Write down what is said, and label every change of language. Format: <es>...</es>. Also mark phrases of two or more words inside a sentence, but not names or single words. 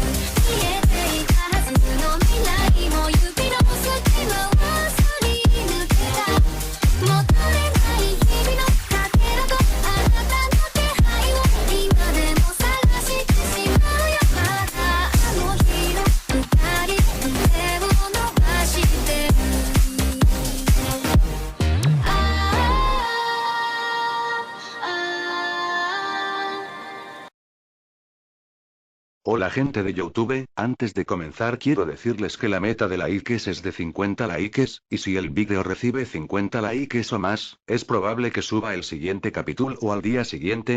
<ja>見えていたはずの未来も指の隙間はすり抜けた。戻れない日々のかけらとあなたの手配を今でも探してしまうよ。またあの日の二人腕を伸ばしてる。</ja> <es>Hola gente de YouTube, antes de comenzar quiero decirles que la meta de likes es de 50 likes, y si el vídeo recibe 50 likes o más, es probable que suba el siguiente capítulo o al día siguiente.</es>